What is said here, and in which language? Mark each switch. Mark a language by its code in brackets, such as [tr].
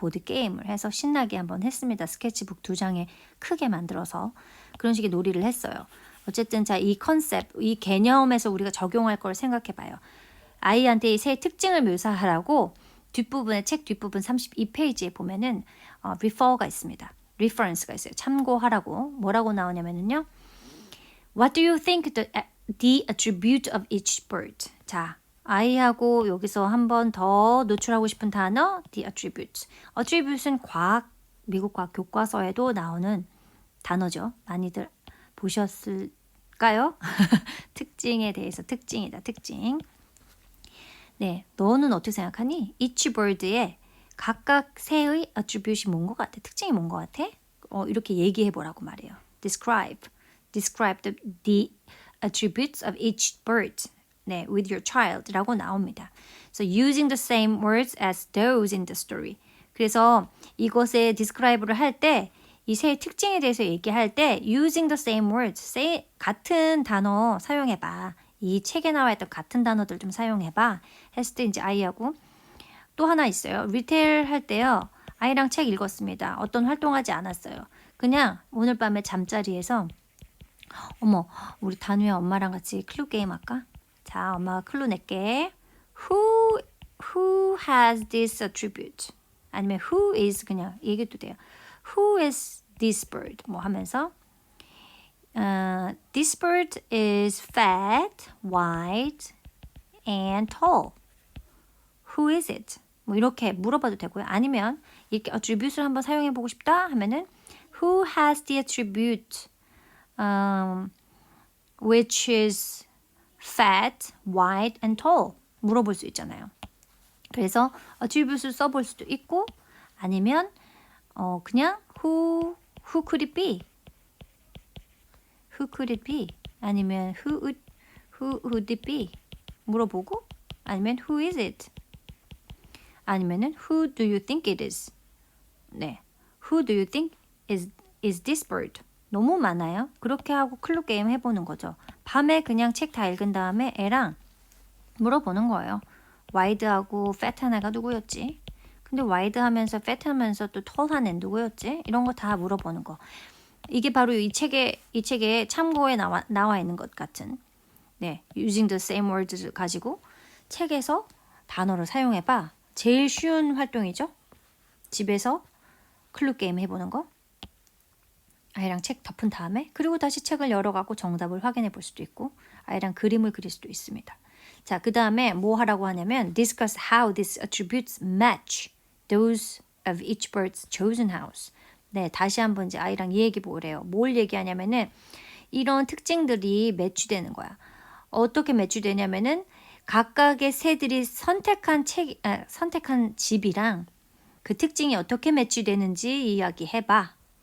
[ko] 보드 게임을 해서 신나게 한번 했습니다. 스케치북 2장에 크게 만들어서 그런 식의 놀이를 했어요. 어쨌든 자, 이 컨셉, 이 개념에서 우리가 적용할 걸 생각해 봐요. 아이한테 이 새 특징을 묘사하라고 뒷부분에, 책 뒷부분 32페이지에 보면은 refer가 있습니다. reference가 있어요. 참고하라고. 뭐라고 나오냐면요. [en] What do you think the attribute of each bird? [ko] 자, 아이하고 여기서 한 번 더 노출하고 싶은 단어, the attribute. attribute은 미국 과학 교과서에도 나오는 단어죠. 많이들 보셨을까요? 특징에 대해서, 특징이다, 특징. 네, 너는 어떻게 생각하니? each bird의 각각 새의 attribute이 뭔 것 같아? 특징이 뭔 것 같아? 이렇게 얘기해 보라고 말해요. [en] describe the attributes of each bird. [ko] 네, [en] with your child [ko] 라고 나옵니다. [en] So using the same words as those in the story. [ko] 그래서 이것에 describe를 할 때, 이 새의 특징에 대해서 얘기할 때 using the same words, 같은 단어 사용해봐. 이 책에 나와 있던 같은 단어들 좀 사용해봐. 했을 때 이제 아이하고 또 하나 있어요. 리테일 할 때요. 아이랑 책 읽었습니다. 어떤 활동하지 않았어요. 그냥 오늘 밤에 잠자리에서 어머, 우리 단우야 엄마랑 같이 클루 게임 할까? 자, 엄마가 클루 낼게. [en] Who has this attribute? [ko] 아니면 who is, 그냥 얘기해도 돼요. [en] Who is this bird? [ko] 뭐 하면서 [en] this bird is fat, white, and tall. Who is it? [ko] 뭐 이렇게 물어봐도 되고요. 아니면 이렇게 attribute를 한번 사용해보고 싶다 하면은 [en] who has the attribute which is fat, white, and tall? [ko] 물어볼 수 있잖아요. 그래서 attribute를 써볼 수도 있고, 아니면 그냥 [en] who could it be? Who could it be? 아니면 who would it be? [ko] 물어보고, 아니면 [en] who is it? 아니면은 who do you think it is? 네, who do you think is this bird? [ko] 너무 많아요. 그렇게 하고 클루 게임 해보는 거죠. 밤에 그냥 책 다 읽은 다음에 애랑 물어보는 거예요. 와이드하고 패트한 애가 누구였지? 근데 와이드 하면서 패트 하면서 또 톨한 애 누구였지? 이런 거 다 물어보는 거. 이게 바로 이 책에 참고에 나와 있는 것 같은 네, using the same words 가지고 책에서 단어를 사용해봐. 제일 쉬운 활동이죠. 집에서 클루 게임 해보는 거. 아이랑 책 덮은 다음에 그리고 다시 책을 열어가고 정답을 확인해 볼 수도 있고 아이랑 그림을 그릴 수도 있습니다. 자, 그 다음에 뭐 하라고 하냐면 [en] discuss how these attributes match those of each bird's chosen house. [ko] 네, 다시 한번 이제 아이랑 얘기해 보래요. 뭘 얘기하냐면은 이런 특징들이 매치되는 거야. 어떻게 매치되냐면은 각각의 새들이 선택한 집이랑 그 특징이 어떻게 매치되는지 이야기해봐.